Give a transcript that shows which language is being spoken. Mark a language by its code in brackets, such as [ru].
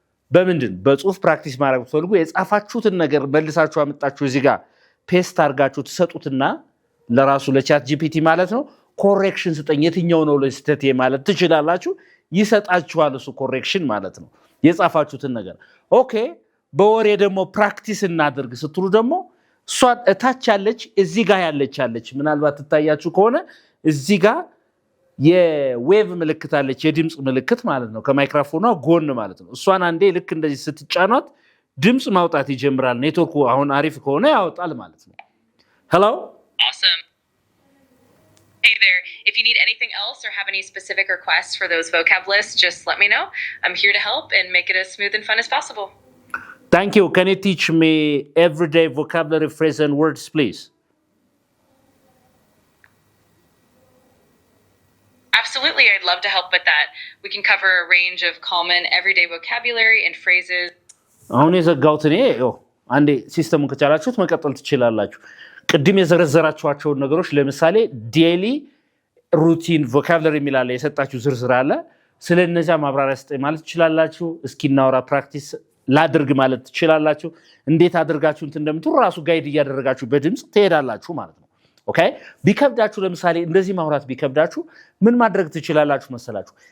[am] በምንድን በጽሁፍ ፕራክቲስ ማድረግ ብትፈልጉ የጻፋችሁትን ነገር መልሳችሁ አመጣችሁ እዚህ ጋር ፔስት አድርጋችሁ ትሰጡትና ለራሱ ለቻት ጂፒቲ ማለት ነው ኮሬክሽን ስጠኝ፣ የትኛው ነው ለስተት ማለት ትችላላችሁ። ይሰጣችኋል እሱ ኮሬክሽን ማለት ነው የጻፋችሁትን ነገር። ኦኬ በወሬ ደግሞ ፕራክቲስ እናድርግ ስትሉ ደግሞ እሷ እታች ያለች እዚህ ጋር ያለች ምናልባት ትታያችሁ ከሆነ እዚህ ጋር የዌቭ ምልክት አለች፣ የድምጽ ምልክት ማለት ነው ከማይክሮፎኗ ጎን ማለት ነው። እሷን አንዴ ልክ እንደዚህ ስትጫኗት ድምጽ ማውጣት ይጀምራል። ኔትወርኩ አሁን አሪፍ ከሆነ ያወጣል ማለት ነው። hello [en] awesome. Hey there, if you need anything else or have any specific requests for those vocab lists, just let me know. I'm here to help and make it as smooth and fun as possible. Thank you. Can you teach me everyday vocabulary phrases and words, please? Absolutely, I'd love to help with that. We can cover a range of common everyday vocabulary and phrases. [am] አሁን የዘጋሁት እኔ አንዴ ሲስተሙን ከቻላችሁት መቀጠል ትችላላችሁ። ቅድም የዘረዘራችኋቸውን ነገሮች ለምሳሌ ዴይሊ ሩቲን ቮካብለሪ የሚላለ የሰጣችሁ ዝርዝር አለ። ስለነዚያ ማብራሪያ ስጠኝ ማለት ትችላላችሁ። እስኪ እናውራ ፕራክቲስ ላድርግ ማለት ትችላላችሁ። እንዴት አድርጋችሁ እንደምትሩ ራሱ ጋይድ እያደረጋችሁ በድምጽ ትሄዳላችሁ ማለት ነው። ኦኬ ቢከብዳችሁ ለምሳሌ እንደዚህ ማውራት ቢከብዳችሁ ምን ማድረግ ትችላላችሁ መሰላችሁ?